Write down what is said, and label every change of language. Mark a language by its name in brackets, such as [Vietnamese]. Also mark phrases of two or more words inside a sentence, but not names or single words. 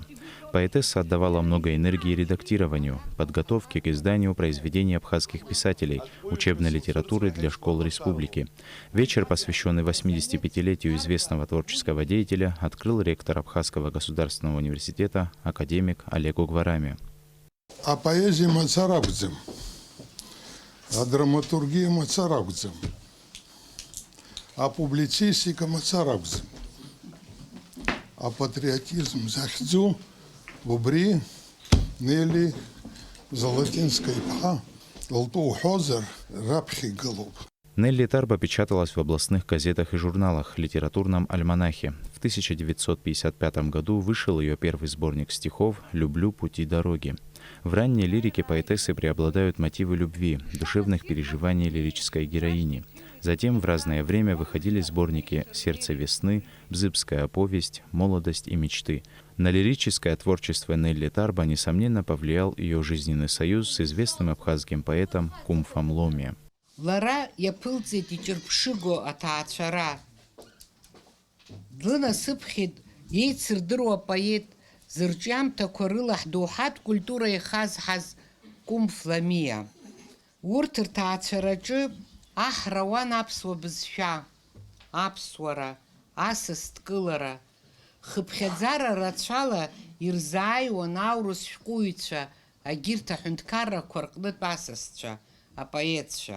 [Russian] Поэтесса отдавала много энергии редактированию, подготовке к изданию произведений абхазских писателей, учебной литературы для школ республики. Вечер, посвященный 85-летию известного творческого деятеля, открыл ректор Абхазского государственного университета академик Олег Угварами. А поэзия Мацарабдзе, а драматургия Мацарабдзе, а публицистика Мацарабдзе, а патриотизм Захдзу, Бубри, Нелли, Золотинская Пха, Лту Хозер, Рабхи Голуб. Нелли Тарба печаталась в областных газетах и журналах, литературном альманахе. В 1955 году вышел ее первый сборник стихов «Люблю пути дороги». В ранней лирике поэтессы преобладают мотивы любви, душевных переживаний лирической героини. Затем в разное время выходили сборники «Сердце весны», «Бзыбская повесть», «Молодость и мечты». На лирическое творчество Нелли Тарба, несомненно, повлиял ее жизненный союз с известным абхазским поэтом Кумфом Ломи. [Abkhazian] Лара япылцит ичырпшыго атаацәара. Длынасыԥхьеит еицырдыруа поет зырҿиамҭақәа рыла ҳдоуҳатә культура ихазҳаз Кумф Ламиа. Урҭ рҭаацәараҿы аҳ рауан аԥсуа бызшәа, аԥсуара, асасдкылара, хыԥхьаӡара рацәала ирзааиуан аурыс шәҟәыҩҩцәа, агьырҭ аҳәынҭқаррақәа рҟнытә асасцәа, апоетцәа.